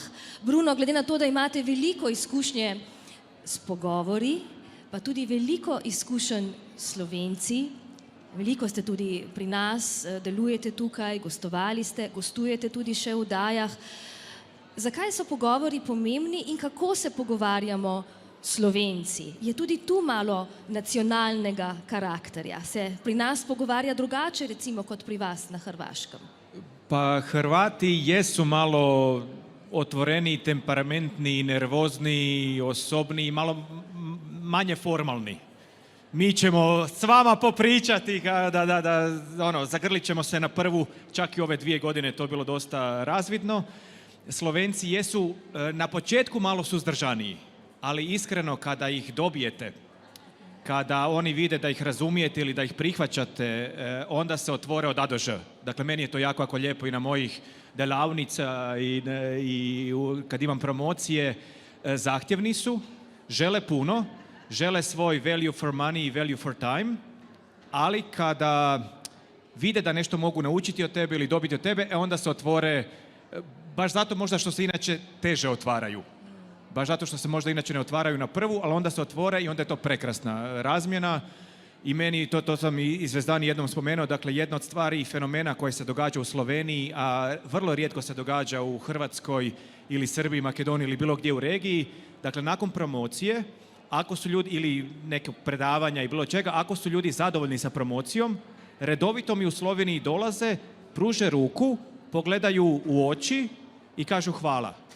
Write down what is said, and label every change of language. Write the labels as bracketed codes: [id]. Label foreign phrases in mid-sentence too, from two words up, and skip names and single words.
[sl] Bruno, glede na to, da imate veliko izkušnje s pogovori, pa tudi veliko izkušenj s Slovenci, veliko ste tudi pri nas, delujete tukaj, gostovali ste, gostujete tudi še v oddajah. Zakaj so pogovori pomembni in kako se pogovarjamo Slovenci? Je tudi tu malo nacionalnega karakterja? Se pri nas pogovarja drugače, recimo, kot pri vas na Hrvaškem? [hr] Pa Hrvati jesu malo otvoreni, temperamentni, nervozni, osobni i malo manje formalni. Mi ćemo s vama popričati, zagrlit ćemo se na prvu, čak i ove 2 godine to je bilo dosta razvidno. Slovenci jesu na početku malo suzdržaniji, ali iskreno kada ih dobijete, kada oni vide da ih razumijete ili da ih prihvaćate, onda se otvore od A do Ž. Dakle, meni je to jako lijepo i na mojih delavnica i kad imam promocije, zahtjevni su, žele puno, žele svoj [en] value for money [hr] i [en] value for time, [hr] ali kada vide da nešto mogu naučiti od tebe ili dobiti od tebe, onda se otvore, baš zato možda što se inače teže otvaraju. Baš zato što se možda inače ne otvaraju na prvu, ali onda se otvore i onda je to prekrasna razmjena. I meni, to sam i Zvezdani jednom spomenuo, dakle jedna od stvari i fenomena koje se događa u Sloveniji, a vrlo rijetko se događa u Hrvatskoj ili Srbiji, Makedoniji ili bilo gdje u regiji, dakle nakon promocije, ako su ljudi, ili neke predavanja i bilo čega, ako su ljudi zadovoljni sa promocijom, redovito mi u Sloveniji dolaze, pruže ruku, pogledaju u oči i kažu hvala.